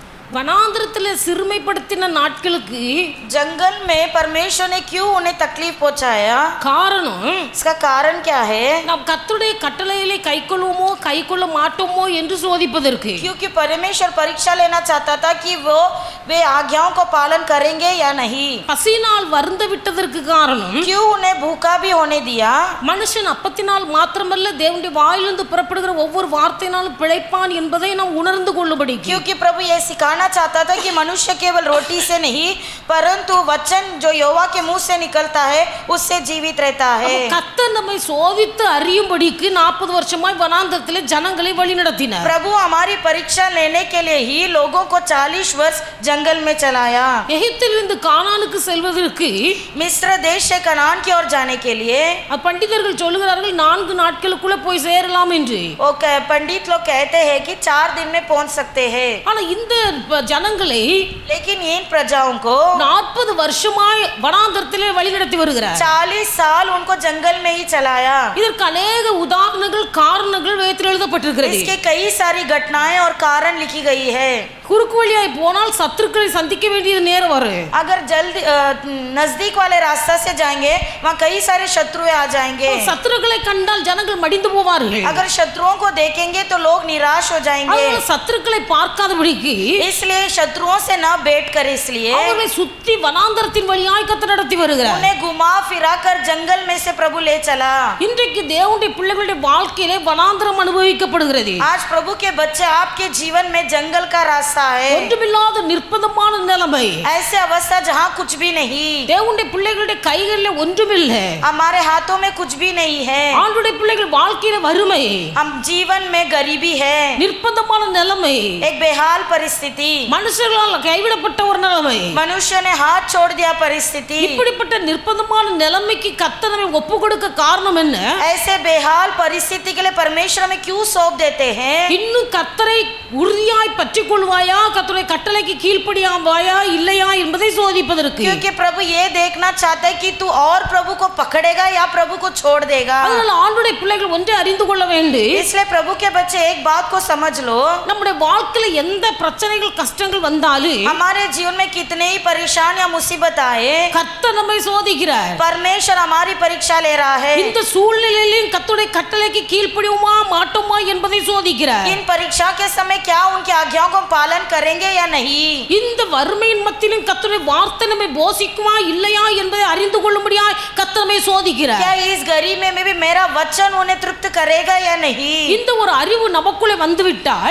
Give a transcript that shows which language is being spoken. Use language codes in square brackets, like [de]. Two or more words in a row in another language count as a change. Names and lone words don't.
[ta] வனாந்திரத்துல சிறுமைப்படுத்தின நாட்களுக்கு [hi] जंगल में परमेश्वर ने क्यों उन्हें तकलीफ पहुंचाया? [ta] காரணம் [hi] इसका कारण क्या है? [ta] நாம் கர்த்தருடைய கட்டளைகளை கைக்கொள்வோமோ கைக்கொள்ள மாட்டோமோ என்று சோதிப்பதற்கு. [hi] क्योंकि परमेश्वर परीक्षा लेना चाहता था कि वे आज्ञाओं को पालन करेंगे या नहीं। [ta] பசியினால் வருந்த விட்டதற்கு காரணம் [hi] क्यों उन्हें भूखा भी होने दिया? [ta] மனுஷன் அப்பத்தினால் மாத்திரமல்ல தேவனுடைய வாயிலிருந்து புறப்படுகிற ஒவ்வொரு வார்த்தையினாலும் பிழைப்பான் என்பதை நாம் உணர்ந்து கொள்ளும்படி. [hi] क्योंकि प्रभु ये सिखाना चाहता था कि मनुष्य केवल रोटी से नहीं परंतु वचन जो यहोवा के मुंह से निकलता है उससे जीवित रहता है। [ta] கர்த்தர் நம்மை சோதித்து அறியும்படிக்கு 40 வருஷமாய் வனாந்தரத்திலே ஜனங்களை வழி நடத்தினார். [hi] प्रभु हमारी परीक्षा लेने के लिए ही लोगों को 40 वर्ष जंगल में चलाया। [ta] எகிப்திலிருந்து கானானுக்கு செல்வதற்கு [hi] मिस्र देश से कनान की ओर जाने के लिए [ta] பண்டிதர்கள் சொல்லுகிறார்கள் 4 நாட்களுக்குள்ள போய் சேரலாம் என்று. [hi] पंडित लोग कहते हैं कि 4 दिन में पहुंच सकते हैं। [ta] ஆனா இந்த ஜனங்களை [hi] लेकिन इन प्रजाओं को [ta] 40 வருஷமாய் வனாந்தரத்திலே வழி நடத்தி வருகிறார். [hi] 40 साल उनको जंगल में ही चलाया। [ta] இதற்கு अनेक உதாரணங்கள் காரணங்கள் வேதத்தில் எழுதப்பட்டிருக்கிறது. [hi] इसके कई सारी घटनाएं और कारण लिखी गई है। [ta] குறுக்கு வழியாய் போனால் சத்துருக்களை சந்திக்க வேண்டியது நேரம் வரும். [hi] अगर जल्दी नजदीक वाले रास्ता से जाएंगे वहाँ कई सारे शत्रुएं आ जाएंगे। [ta] சத்துருக்களை கண்டால் ஜனங்கள் மடிந்து போவார்கள். [hi] अगर शत्रुओं को देखेंगे तो लोग निराश हो जाएंगे। [ta] சத்துருக்களை பார்க்காதபடிக்கு [hi] इसलिए शत्रुओं से न बैठ कर इसलिए [ta] அவர்களை சுத்தி வனாந்தரத்தின் வழியாய் கர்த்தர் நடத்தி வருகிறார். [hi] उन्हें घुमा फिरा कर जंगल में से प्रभु ले चला। [ta] இன்றைக்கு தேவனுடைய பிள்ளைகளுடைய வாழ்க்கையிலே வனாந்தரம் அனுபவிக்கப்படுகிறது. [hi] आज प्रभु के बच्चे आपके जीवन में जंगल का रास्ता है। [ta] ஒன்றுமில்லாத நிர்பந்தமான நிலைமை, [hi] ऐसे अवस्था जहाँ कुछ भी नहीं। [ta] தேவனுடைய பிள்ளைகளுடைய கைகளில் ஒன்றுமில்லை, [hi] हमारे हाथों में कुछ भी नहीं है। [ta] ஆண்டுடைய பிள்ளைகள் வாழ்க்கையில வறுமை, [hi] हम जीवन में गरीबी है, [ta] நிர்பந்தமான நிலைமை, [hi] एक बेहाल परिस्थिति, [ta] மனுஷர்களால் கைவிடப்பட்ட ஒரு நிலைமை. [hi] मनुष्य ने हाथ छोड़ दिया परिस्थिति। [ta] இப்படிப்பட்ட நிர்பந்தமான நிலைமைக்கு கர்த்தர் நம்மை ஒப்பு கொடுக்க காரணம் என்ன? [hi] ऐसे बेहाल परिस्थिति के लिए परमेश्वर में क्यों सौंप देते हैं? [ta] இன்னும் கர்த்தரை உறுதியாய் பற்றிக் கொள்வாயா, கர்த்தருடைய கட்டளைக்கு கீழ்ப்படியாவாயா இல்லையா என்பதை சோதிப்பதற்கு. [hi] क्योंकि प्रभु ये देखना चाहता है कि तू और प्रभु को पकड़ेगा या प्रभु को छोड़ देगा। [ta] அதனால ஆண்டுடைய பிள்ளைகள் ஒன்றை அறிந்து கொள்ள வேண்டும். [hi] इसलिए प्रभु के बच्चे एक बात को समझ लो, [ta] நம்முடைய வாழ்க்கையில எந்த பிரச்சனைகள் கஷ்டங்கள் வந்தாலும் [hi] हमारे जीवन में कितने ही परेशान या मुसीबत आए [ta] கர்த்தர் நம்மை சோதிக்கிறார். [hi] परमेश्वर हमारी परीक्षा ले रहा है। [ta] இந்த சூழ்நிலையிலும் கர்த்தருடைய கட்டளைக்கு கீழ்ப்படியுமா மாட்டோமா என்பதை சோதிக்கிறார். [hi] इन परीक्षा के समय क्या उनकी आज्ञाओं को पालन करेंगे या नहीं? [ta] இந்த வறுமையின் மத்தியிலும் கர்த்தருடைய வார்த்தை நம்மை போஷிக்குமா இல்லையா என்பதை அறிந்து கொள்ளும்படியாய் கர்த்தர் நம்மை சோதிக்கிறார். [hi] क्या इस गरीबी में भी मेरा वचन उन्हें तृप्त करेगा या नहीं? [ta] இந்த ஒரு அறிவு நமக்குள்ளே வந்துவிட்டால்